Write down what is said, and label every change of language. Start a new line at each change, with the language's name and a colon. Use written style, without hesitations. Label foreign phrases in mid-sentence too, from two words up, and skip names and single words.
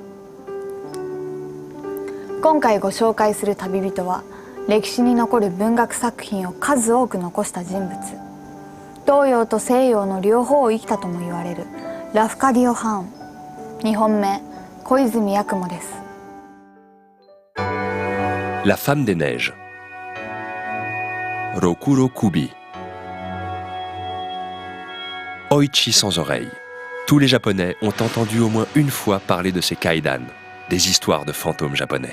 Japanese: 今回ご紹介する旅人は、歴史に残る文学作品を数多く残した人物、東洋と西洋の両方を生きたとも言われるラフカディオ・ハーン。日本名小泉八雲です。
French: La femme des neiges. Rokuro Kubi. Oichi sans oreille. Tous les Japonais ont entendu au moins une fois parler de ces kaidan, des histoires de fantômes japonais.